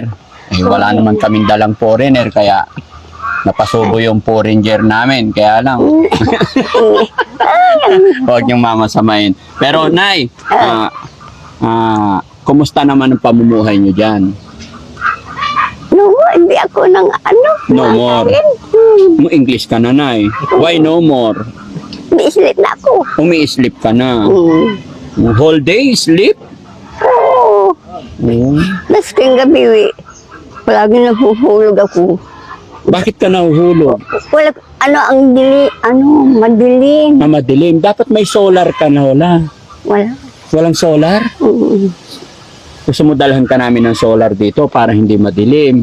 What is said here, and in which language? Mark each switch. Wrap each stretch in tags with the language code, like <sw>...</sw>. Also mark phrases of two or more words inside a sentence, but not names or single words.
<tl>Eh, wala naman kaming dalang foreigner, kaya napasubo yung foreigner namin. Kaya lang, huwag niyong mamasamain. Pero, Nay, kumusta naman ang pamumuhay niyo dyan? No, hindi ako ng ano.</tl> <en>No more.</en> <tl>Mo English ka na, Nay.</tl> <en>Why no more?</en> <tl>Umiislit na ako. Umi-sleep ka na.</tl> <en>Whole day sleep?</en> <tl>Oo. Masking gabi, palagi nahuhulog ako. Bakit ka nahuhulog? Wala, madilim. Madilim. Dapat may solar ka na, wala. Wala. Walang solar? Gusto mo dalhan ka namin ng solar dito para hindi madilim.</tl>